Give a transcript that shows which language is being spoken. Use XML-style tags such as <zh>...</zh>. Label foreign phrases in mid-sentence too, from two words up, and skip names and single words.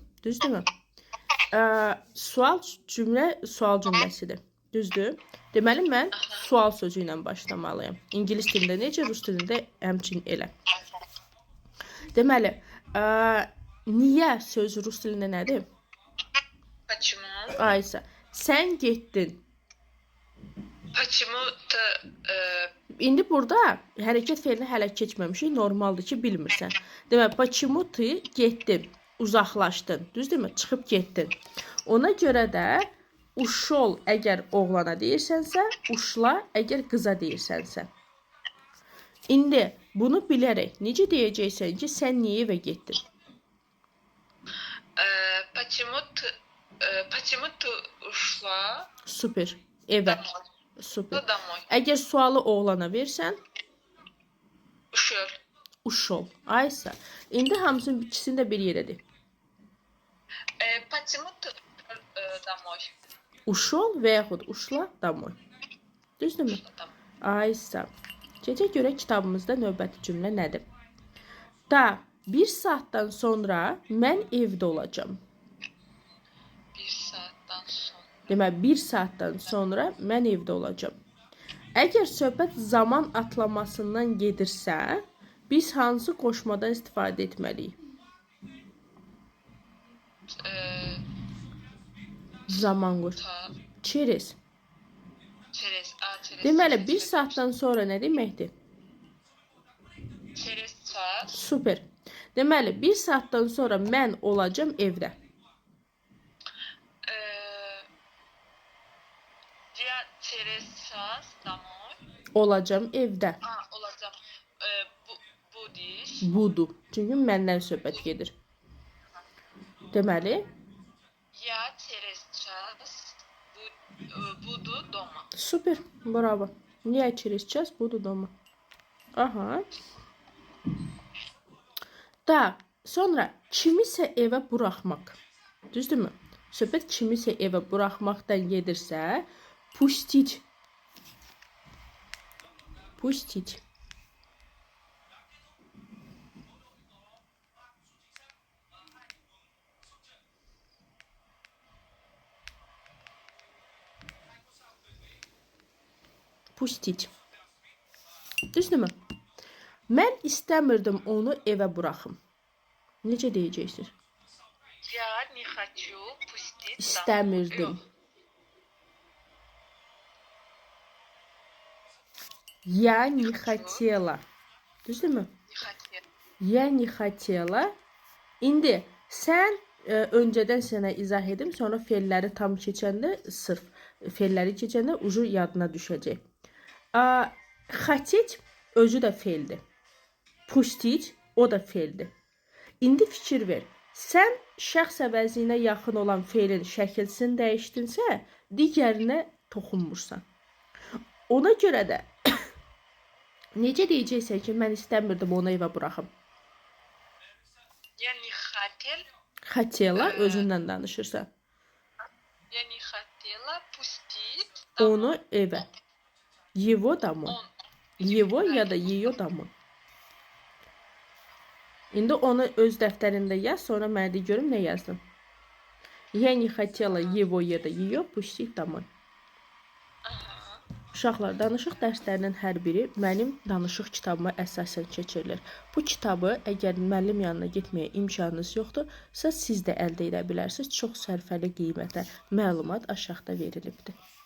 <az>Düzdürmü? Sual cümləsidir. Düzdür? Deməli, mən sual sözü ilə başlamalıyım. İngilis dilində necə, rus dilində həmçinin elə. Deməli, niyə sözü rus dilində nədir?</az> <ru>Почему?</ru> <az>Aysa, sən getdin.</az> <ru>Почему ты</ru> <az>İndi burada hərəkət feilini hələ keçməmişik. Normaldır ki, bilmirsən. Deməli,</az> <ru>почему ты</ru> <az>getdin, uzaqlaşdın. Düzdürmü? Çıxıb getdin. Ona görə də uşol əgər oğlana deyirsənsə, uşla əgər qıza deyirsənsə. İndi bunu bilərək necə deyəcəksən ki, sən niyə evə getdin?</az> <ru>почему ты ушла</ru> <az>Super. Evə.</az> <ru>домой?</ru> <az>Super.</az> <ru>Домой.</ru> <az>Əgər sualı oğlana versən,</az> <ru>Ушел. uşol. Aysa.</ru> <az>İndi hamısının ikisini də bir yerədir.</az> <ru>Почему ты домой?</ru> <az>Uşol və yaxud</az> <ru>ушла домой.</ru> <az>Düzdürmü? Aysa. Gecə görə kitabımızda növbəti cümlə nədir? Da, bir saatdan sonra mən evdə olacağım. Bir saattan sonra. Deməli, bir saatdan sonra mən evdə olacağım. Əgər söhbət zaman atlamasından gedirsə, biz hansı qoşmadan istifadə etməliyik? Zaman qoş.</az> <ru>Через. Через.</ru> <az>Deməli, bir saatdan sonra nə deməkdir?</az> <ru>Через час.</ru> <az>Super. Deməli, bir saatdan sonra mən olacağım evdə.</az> <ru>Я через час домой.</ru> <az>Olacağım evdə. Olacağım. Bu diş. Budur. Çünki məndən söhbət gedir. Deməli,</az> <ru>Я через час буду дома. super. Bravo. Я через час буду дома.</ru> <az>Aha. Da, sonra kimisə evə buraxmaq. Düzdürmü? Söhbət kimisə evə buraxmaqdan gedirsə, pustить.</az> <ru>Pustить. Pustить.</ru> <az>Düzdürmü? Mən istəmirdim onu evə buraxım. Necə deyəcəksiniz?</az> <ru>Я не хочу пустить İstəmirdim. Я не хотела.</ru> <az>Düzdürmü?</az> <ru>Не хотела. Я не хотела.</ru> <az>İndi sən öncədən sənə izah edim, sonra feilləri tam keçəndə, sırf feilləri keçəndə ucu yadına düşəcək. Хотеть özü də feildir. Pustить o da feildir. İndi fikir ver. Sən şəxs əvəzinə yaxın olan feilin şəkilsini dəyişdinsə, digərinə toxunmursan. Ona görə də necə deyəcəksən ki, mən istəmirdim onu evə buraxım?</az> <ru>Я не хотел.</ru> <az>Хотела özündən danışırsan.</az> <ru>Я не хотела пустить</ru> <az>Onu evə.</az> <ru>Его домой. Его</ru> <az>ya da</az> <ru>ее домой.</ru> <az>İndi onu öz dəftərində yaz, sonra mənə de görüm nə yazdın.</az> <ru>Я не хотела его</ru> <az>ya da</az> <ru>ее пустить домой.</ru> <az>Uşaqlar, danışıq dərslərinin hər biri mənim danışıq kitabıma əsasən keçirilir. Bu kitabı əgər müəllim yanına getməyə imkanınız yoxdursa, siz də əldə edə bilərsiniz. Çox sərfəli qiymətə məlumat aşağıda verilibdir.</az>